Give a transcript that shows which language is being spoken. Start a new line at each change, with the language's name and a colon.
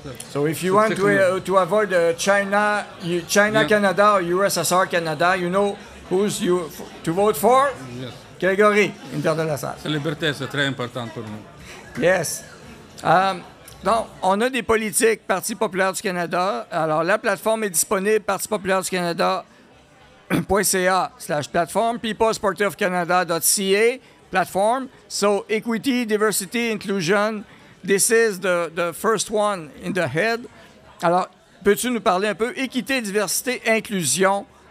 English: So if you want to avoid China, Canada, or USSR Canada, you know to vote for? Yes.
French: Grégory, Inter de la Salle. La liberté, c'est très important pour nous.
English: Yes.
French: Donc, on a des politiques, Parti populaire du Canada. Alors, la plateforme est disponible, partipopulaireducanada.ca/plateforme, peoplesportivecanada.ca, plateforme.
English: So, equity, diversity, inclusion. This is the first one in the head.
French: Alors, peux-tu nous parler un peu équité, diversité, inclusion?